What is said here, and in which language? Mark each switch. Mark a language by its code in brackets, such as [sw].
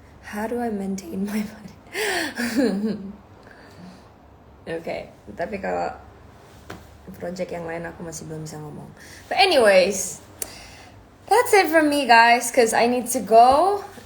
[en] How do I maintain my body? [id] Okay, tapi kalau project yang lain aku masih belum bisa ngomong. [en] But anyways, that's it from me, guys, because I need to go.